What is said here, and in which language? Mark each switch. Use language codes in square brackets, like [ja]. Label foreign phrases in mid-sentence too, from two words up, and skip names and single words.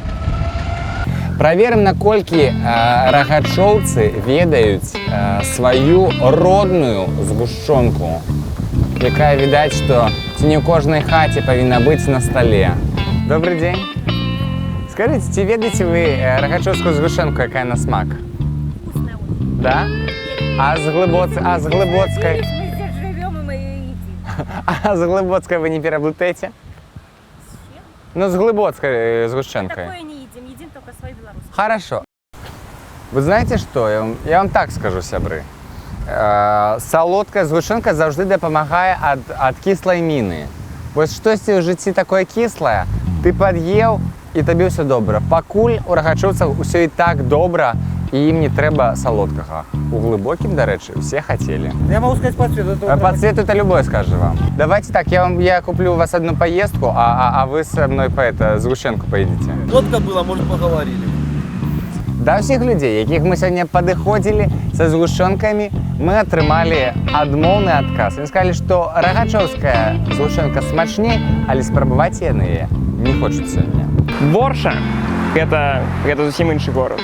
[be] Праверым, наколькі рагачоўцы ведаюць сваю родную згушчонку, якая відаць, што ці не ў кожнай хаце павінна быць на стале. [ru] Добрый дзень. [be] Скажите, ці ведаеце вы рагачоўскую згушчонку, якая на смак? [ru] Вкусная. [be] Да? А з глыбоцкай? [ru] Мы здесь живем, и мы ее едим. [be] А з глыбоцкай вы не пераблытаеце? Ну, з глыбоцкай згушчонкой. [ru] Такое не едим, едим только свои белорусские. Хорошо. Вы знаете что? Я вам так скажу, сябры. [be] Салодкая згушчонка заўжды дапамагае ад кіслай міны. Вось штосьці ў жыцці такое кіслае, ты пад'еў і табе ўсё добра. Пакуль у рагачоўцаў усё і так добра, і ім не трэба салодкага. У глыбокім, дарэчы, усе хацелі. [ru] Я могу сказать по цвету. По цвету это любое скажу вам. Давайте так, я куплю у вас одну поездку, а вы со мной по згушчонку поедете. Водка была, может, поговорили. [be] Да ўсіх людзей, якіх мы сёння падыходзілі са згушчонкамі, мы атрымалі адмоўны адказ. Яны сказалі, што рагачоўская згушчонка смачней, але спрабаваць яны яе не хочуць сёння. Ворша гэта зусім іншы горад.